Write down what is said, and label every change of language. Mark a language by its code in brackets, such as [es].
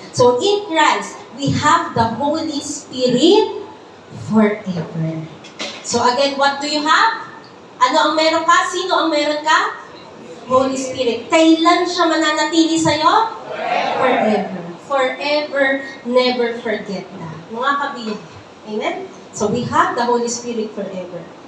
[en] So in Christ, we have the Holy Spirit forever. So again, what do you have? [tl] Ano ang meron ka? Sino ang meron ka? Holy Spirit. Kailan siya mananatili sa'yo? [en] Forever. Forever, never forget that. [tl] Mga kabiyay. [en] Amen? So we have the Holy Spirit forever.